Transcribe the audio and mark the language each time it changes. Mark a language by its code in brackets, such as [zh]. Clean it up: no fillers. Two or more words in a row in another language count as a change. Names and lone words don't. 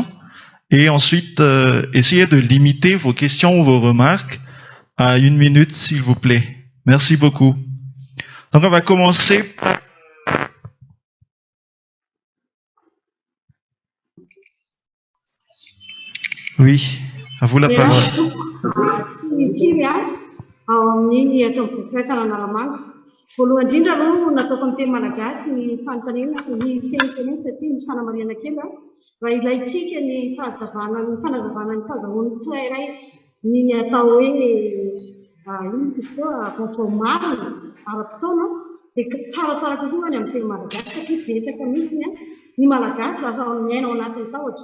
[fr] Et ensuite, essayez de limiter vos questions ou vos remarques à 1 minute, s'il vous plaît. Merci beaucoup. Donc, on va commencer par... Oui, à vous la parole. [mg] Voalohany indrindra aloha nataoko amin'ny teny malagasy ny fanontaniana ny feniteny satria misy fanamariana kely raha ilaitsika ny fanazavana ny fahazahoan'ny tsirairay ny atao hoe ino izy koa vaovao marina ara-potoana dia tsaratsara kokoa ny amin'ny teny malagasy satria betsaka mihitsy ny malagasy lasa miaina ao anatin'ny tahotra.